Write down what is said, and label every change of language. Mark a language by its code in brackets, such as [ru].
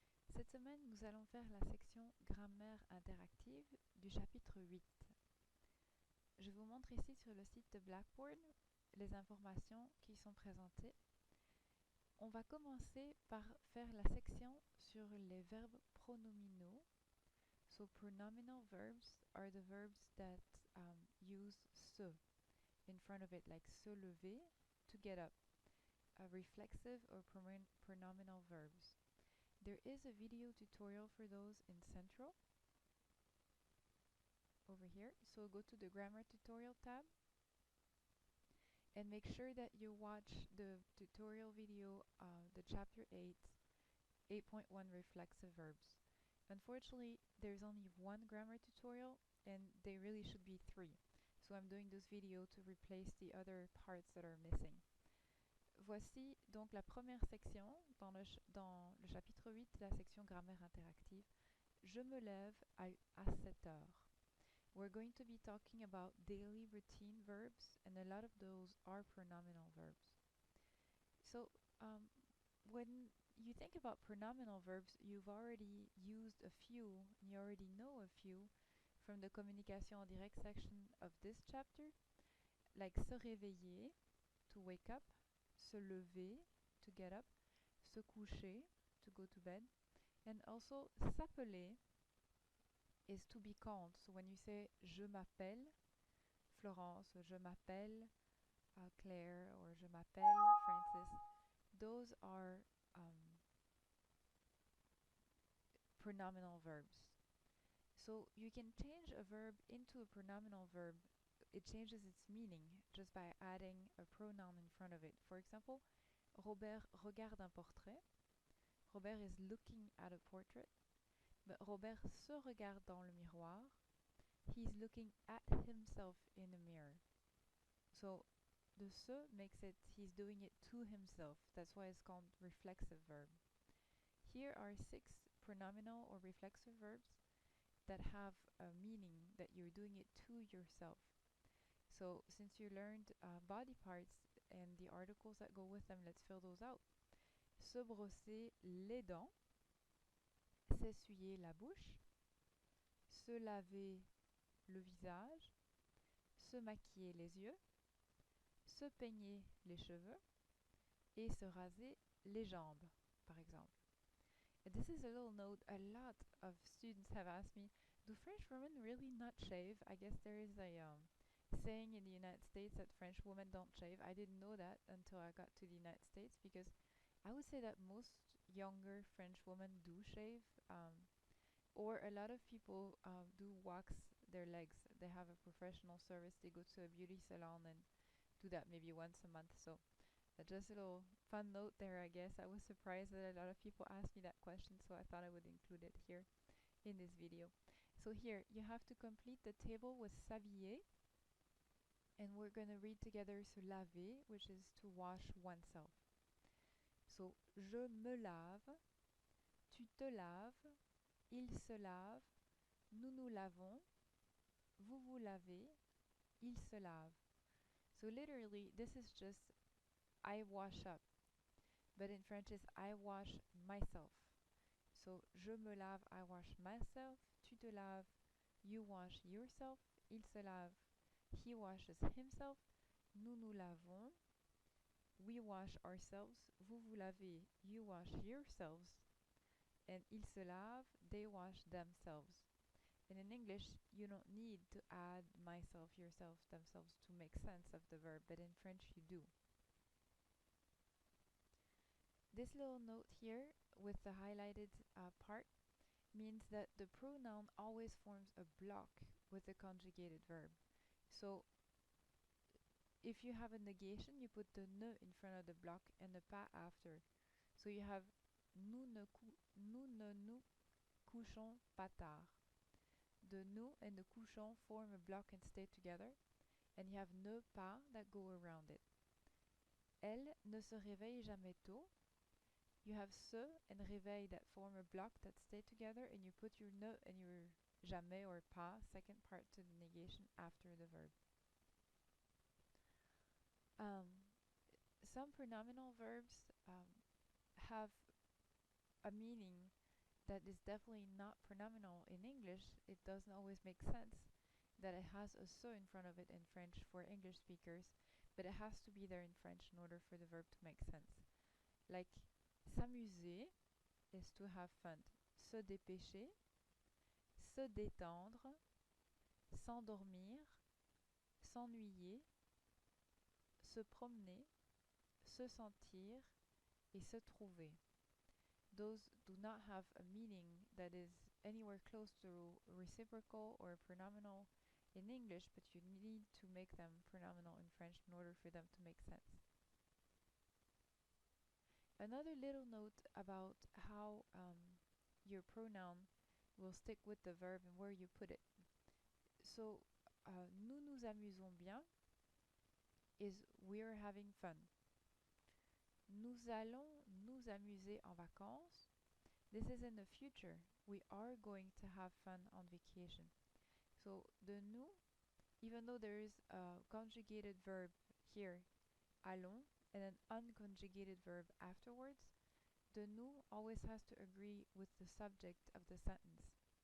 [fr] Cette semaine, nous allons faire la section grammaire interactive du chapitre 8. Je vous montre ici sur le site de Blackboard les informations qui sont présentées. On va commencer par faire la section sur les verbes pronominaux. [en] So pronominal verbs are the verbs that use se in front of it, like se lever, to get up. Reflexive or pronominal verbs. There is a video tutorial for those in Central over here. So go to the grammar tutorial tab and make sure that you watch the tutorial video, the chapter 8, 8.1 reflexive verbs. Unfortunately, there's only one grammar tutorial and they really should be 3. So I'm doing this video to replace the other parts that are missing. [fr] Voici donc la première section dans le chapitre 8, la section grammaire interactive. Je me lève à 7 heures. [en] We're going to be talking about daily routine verbs, and a lot of those are pronominal verbs. So, when you think about pronominal verbs, you've already used a few, and you already know a few from the communication en direct section of this chapter, like se réveiller, to wake up, se lever, to get up, se coucher, to go to bed, and also s'appeler is to be called. So when you say [fr] je m'appelle Florence, [en] or [fr] je m'appelle Claire, [en] or [fr] je m'appelle Francis, [en] those are pronominal verbs. So you can change a verb into a pronominal verb. It changes its meaning just by adding a pronoun in front of it. For example, [fr] Robert regarde un portrait. [en] Robert is looking at a portrait. [fr] But Robert se regarde dans le miroir. [en] He's looking at himself in a mirror. So the se makes it he's doing it to himself. That's why it's called reflexive verb. Here are 6 pronominal or reflexive verbs that have a meaning that you're doing it to yourself. So since you learned body parts and the articles that go with them, let's fill those out. [fr] Se brosser les dents, s'essuyer la bouche, se laver le visage, se maquiller les yeux, se peigner les cheveux et se raser les jambes, par exemple. [en] And this is a little note. A lot of students have asked me, do French women really not shave? I guess there is a saying in the United States that French women don't shave. I didn't know that until I got to the United States, because I would say that most younger French women do shave, or a lot of people do wax their legs. They have a professional service. They go to a beauty salon and do that maybe once a month. So just a little fun note there, I guess. I was surprised that a lot of people asked me that question, so I thought I would include it here in this video. So here, you have to complete the table with s'habiller, and we're going to read together se laver, which is to wash oneself. [fr] So, je me lave, tu te laves, il se lave, nous nous lavons, vous vous lavez, il se lave. [en] So literally, this is just I wash up. But in French it's I wash myself. So [fr] je me lave, [en] I wash myself. [fr] Tu te laves, [en] you wash yourself. [fr] Il se lave, [en] he washes himself. [fr] Nous nous lavons, [en] we wash ourselves. [fr] Vous vous lavez, [en] you wash yourselves. And [fr] ils se lavent, [en] they wash themselves. And in English, you don't need to add myself, yourself, themselves to make sense of the verb, but in French you do. This little note here with the highlighted part means that the pronoun always forms a block with the conjugated verb. So if you have a negation, you put the ne in front of the block and the pas after. So you have [fr] nous ne nous couchons pas tard. [en] The nous and the couchons form a block and stay together, and you have ne pas that go around it. [fr] Elle ne se réveille jamais tôt. [en] You have se and réveil that form a block that stay together, and you put your ne and your jamais or pas, second part to the negation, after the verb. some pronominal verbs have a meaning that is definitely not pronominal in English. It doesn't always make sense that it has a so in front of it in French for English speakers, but it has to be there in French in order for the verb to make sense. Like s'amuser is to have fun. [fr] Se dépêcher, se détendre, s'endormir, s'ennuyer, se promener, se sentir, et se trouver. [en] Those do not have a meaning that is anywhere close to reciprocal or pronominal in English, but you need to make them pronominal in French in order for them to make sense. Another little note about how your pronoun will stick with the verb and where you put it. So, [fr] nous nous amusons bien [en] is we're having fun. [fr] Nous allons nous amuser en vacances. [en] This is in the future. We are going to have fun on vacation. So the nous, even though there is a conjugated verb here, allons, and an unconjugated verb afterwards, the nous always has to agree with the subject of the sentence.